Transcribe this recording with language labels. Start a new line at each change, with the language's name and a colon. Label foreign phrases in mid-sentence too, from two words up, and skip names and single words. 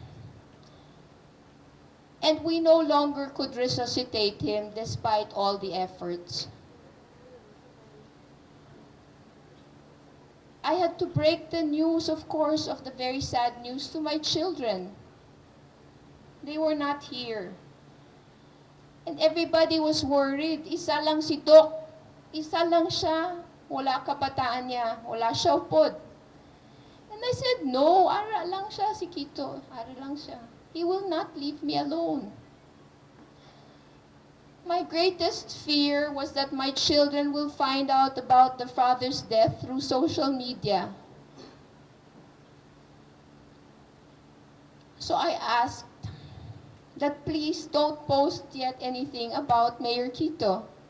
English: And we no longer could resuscitate him despite all the efforts. I had to break the news, of course, of the very sad news to my children. They were not here. And everybody was worried.
Hiligaynon: Isa lang si Doc. Isa lang siya. Wala kabataan niya. Wala siya upod.
English: And I said,
Hiligaynon: no, ara lang siya si Quito. Ara lang siya.
English: He will not leave me alone. My greatest fear was that my children will find out about the father's death through social media. So I asked that please don't post yet anything about Mayor Quito.